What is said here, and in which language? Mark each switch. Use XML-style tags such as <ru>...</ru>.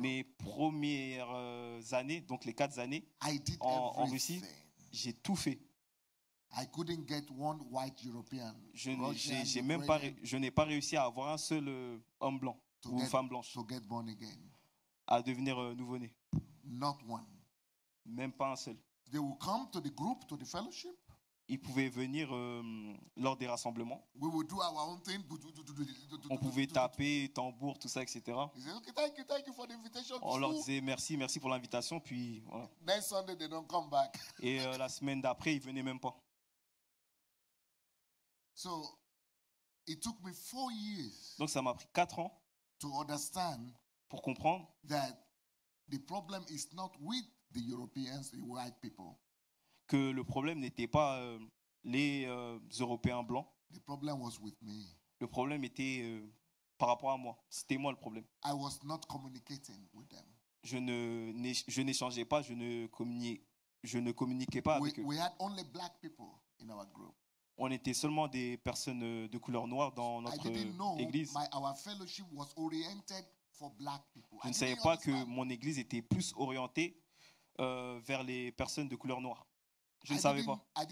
<fr>Mes premières années, donc les 4 années</fr> <en>I did</en> <fr>en Russie,</fr> <en>everything.</en> <fr>j'ai tout fait.</fr> <en>I couldn't get one white European.</en> <fr>Je</fr> <en>Russian,</en> <fr>n'ai pas réussi à avoir un seul homme blanc ou femme blanche</fr> <en>to get born again.</en> <fr>à devenir nouveau-né.</fr> <en>Not one.</en> <fr>Même pas un seul.</fr> <en>They will come to the group, to the fellowship.</en> <fr>ils pouvaient venir lors des rassemblements.</fr> <en>We would do our own thing.</en> <fr>On pouvait taper, tambour, tout ça, etc.</fr> <en>He said, okay, thank you for the invitation.</en> <fr>On leur disait merci, merci pour l'invitation, puis voilà.</fr> <en>Next Sunday, they don't come back.</en> <fr>Et la semaine d'après, ils venaient même pas.</fr> <en>So it took me 4 years</en> <fr>Donc ça m'a pris 4 ans</fr> <en>to understand</en> <fr>pour comprendre</fr> <en>that the problem is not with the Europeans, the white people.</en> <fr>que le problème n'était pas les Européens blancs.</fr> <en>The problem was with me.</en> <fr>Le problème était par rapport à moi. C'était moi le problème.</fr> <en>I was not communicating with them.</en> <fr>Je n'échangeais pas, je ne communiquais pas avec eux.</fr> <en>We had only black people in our group.</en> <fr>On était seulement des personnes de couleur noire dans notre église.</fr> <en>Our fellowship was oriented for black people.</en> <fr>Je ne savais pas que mon église était plus orientée vers les personnes de couleur noire. Je ne savais pas.</fr>